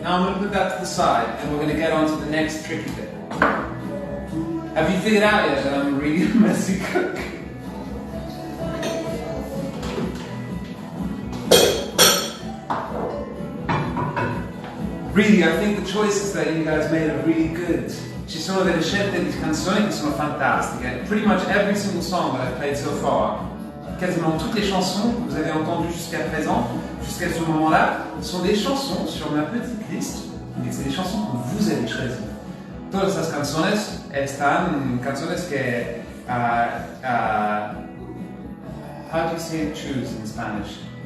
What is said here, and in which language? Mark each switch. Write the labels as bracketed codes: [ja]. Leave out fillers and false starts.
[en] Now I'm going to put that to the side and we're going to get on to the next tricky bit. Have you figured out yet that I'm a really messy cook? Really, I think the choices that you guys made are really good. [it] Ci sono delle scelte di canzoni che sono fantastiche. [en] Pretty much every single song that I've played so far, [fr] quasiment toutes les chansons que vous avez entendues jusqu'à présent, jusqu'à ce moment-là, sont des chansons sur ma petite liste, mais c'est des chansons que vous avez choisies. [es] Todas las canciones están canciones que [en] how do you say choose in Spanish?